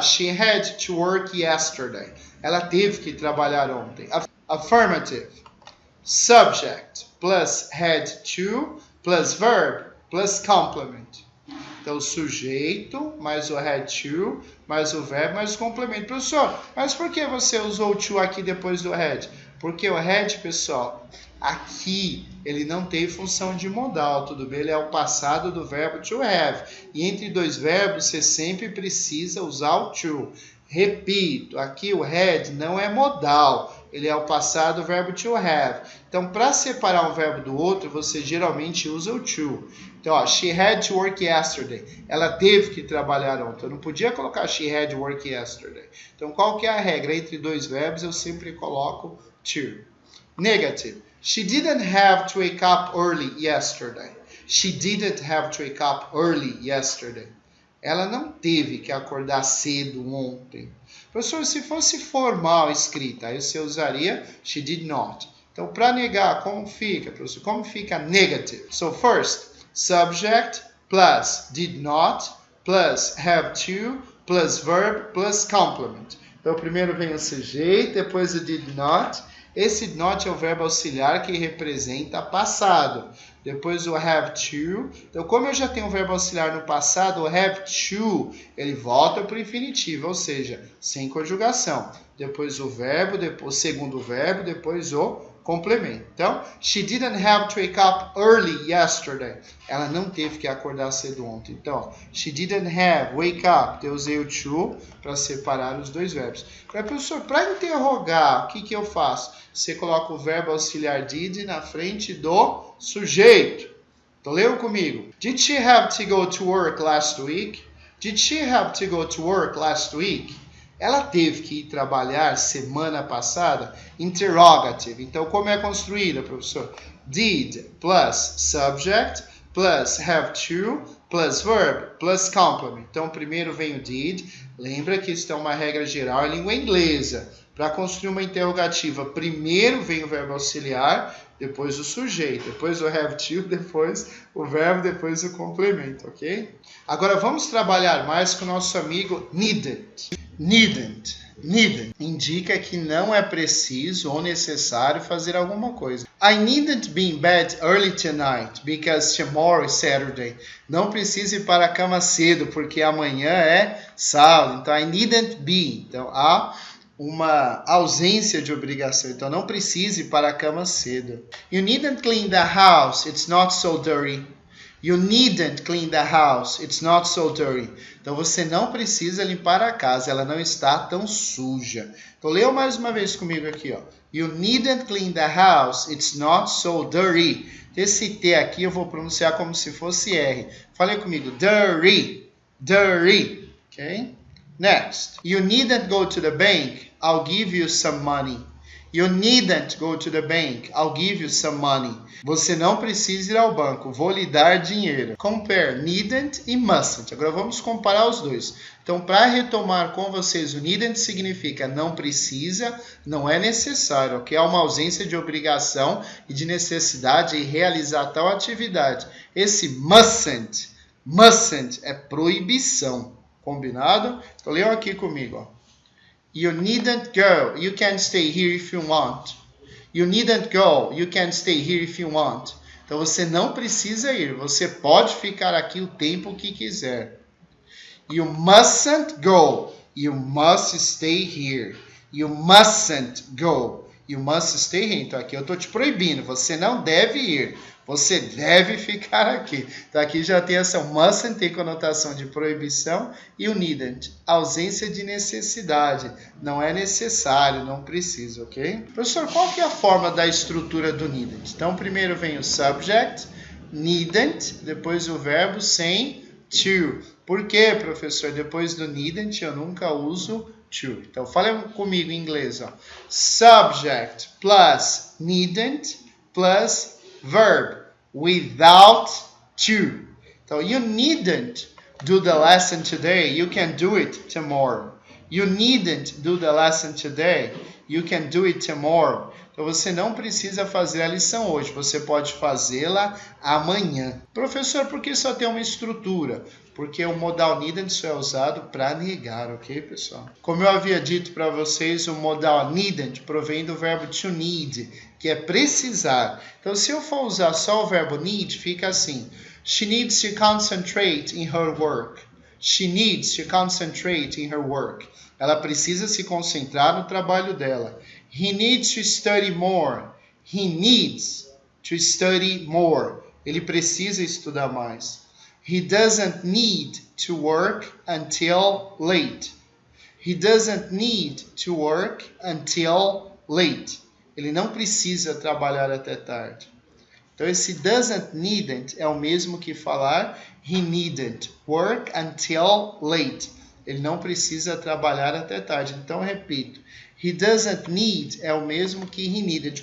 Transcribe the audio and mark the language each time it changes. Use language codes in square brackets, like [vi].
[en] She had to work yesterday. [pt] Ela teve que trabalhar ontem. [en] Affirmative. Subject plus had to plus verb plus complement. [pt] Então, sujeito, mais o had to, mais o verbo, mais o complemento. Professor, mas por que você usou o to aqui depois do had? Porque o had, pessoal, aqui ele não tem função de modal, tudo bem? Ele é o passado do verbo to have. E entre dois verbos, você sempre precisa usar o to. Repito, aqui o had não é modal. Ele é o passado do verbo to have. Então, para separar um verbo do outro, você geralmente usa o to. Então, ó, [en] she had to work yesterday. [pt] Ela teve que trabalhar ontem. Eu não podia colocar [en] she had to work yesterday. [pt] Então, qual que é a regra? Entre dois verbos, eu sempre coloco to. [en] Negative. She didn't have to wake up early yesterday. She didn't have to wake up early yesterday. [pt] Ela não teve que acordar cedo ontem. Professor, se fosse formal escrita, aí você usaria [en] she did not. [pt] Então, para negar, como fica, professor? Como fica negative? [en] So, first, subject plus did not plus have to plus verb plus complement. [pt] Então, primeiro vem o sujeito, depois o did not. Esse not é o verbo auxiliar que representa passado. Depois o have to. Então, como eu já tenho o verbo auxiliar no passado, o have to, ele volta para o infinitivo, ou seja, sem conjugação. Depois o verbo, depois o segundo verbo, depois o complemento. Então, [en] she didn't have to wake up early yesterday. [pt] Ela não teve que acordar cedo ontem. Então, [en] she didn't have, wake up. [pt] Eu usei o to para separar os dois verbos. Professor, para interrogar, o que eu faço? Você coloca o verbo auxiliar did na frente do sujeito. Então, leiam comigo. [en] Did she have to go to work last week? Did she have to go to work last week? [pt] Ela teve que ir trabalhar semana passada? Interrogative. Então, como é construída, professor? [en] Did plus subject plus have to plus verb plus complement. [pt] Então, primeiro vem o did. Lembra que isso é uma regra geral em língua inglesa. Para construir uma interrogativa, primeiro vem o verbo auxiliar, depois o sujeito, depois o have to, depois o verbo, depois o complemento, ok? Agora vamos trabalhar mais com o nosso amigo needn't. Needn't. Needn't indica que não é preciso ou necessário fazer alguma coisa. [en] I needn't be in bed early tonight because tomorrow is Saturday. [pt] Não precise ir para a cama cedo porque amanhã é sábado. Então, [en] I needn't be. [pt] Então, há uma ausência de obrigação. Então, não precise ir para a cama cedo. [en] You needn't clean the house. It's not so dirty. You needn't clean the house. It's not so dirty. [pt] Então, você não precisa limpar a casa. Ela não está tão suja. Então, leia mais uma vez comigo aqui, ó. [en] You needn't clean the house. It's not so dirty. [pt] Esse T aqui eu vou pronunciar como se fosse R. Falei comigo. [en] Dirty. Dirty. Ok? Next. You needn't go to the bank. I'll give you some money. You needn't go to the bank. I'll give you some money. [pt] Você não precisa ir ao banco. Vou lhe dar dinheiro. Compare needn't e mustn't. Agora vamos comparar os dois. Então, para retomar com vocês, o needn't significa não precisa, não é necessário, ok? Há uma ausência de obrigação e de necessidade em realizar tal atividade. Esse mustn't é proibição. Combinado? Então, leiam aqui comigo. [en] Ó. You needn't go. You can stay here if you want. You needn't go. You can stay here if you want. [pt] Então, você não precisa ir. Você pode ficar aqui o tempo que quiser. [en] You mustn't go. You must stay here. You mustn't go. You must stay here. [pt] Então, aqui eu estou te proibindo. Você não deve ir. Você deve ficar aqui. Então, aqui já tem essa mustn't, tem conotação de proibição. E o needn't, ausência de necessidade. Não é necessário, não precisa, ok? Professor, qual que é a forma da estrutura do needn't? Então, primeiro vem o subject, needn't, depois o verbo sem to. Por quê, professor? Depois do needn't, eu nunca uso to. Então, fale comigo em inglês. [en] Ó. Subject plus needn't plus verb without to. So you needn't do the lesson today. You can do it tomorrow. You needn't do the lesson today. You can do it tomorrow. [pt] Então você não precisa fazer a lição hoje. Você pode fazê-la amanhã. Professor, por que só tem uma estrutura? Porque o modal needn't só é usado para negar, ok, pessoal? Como eu havia dito para vocês, o modal needn't provém do verbo to need, que é precisar. Então, se eu for usar só o verbo need, fica assim. [en] She needs to concentrate in her work. She needs to concentrate in her work. [pt] Ela precisa se concentrar no trabalho dela. [en] He needs to study more. He needs to study more. [pt] Ele precisa estudar mais. [en] He doesn't need to work until late. He doesn't need to work until late. [pt] Ele não precisa trabalhar até tarde. Então, esse doesn't needn't é o mesmo que falar [en] he needn't work until late. [pt] Ele não precisa trabalhar até tarde. Então, eu repito. [en] He doesn't need [pt] é o mesmo que [en] he needed.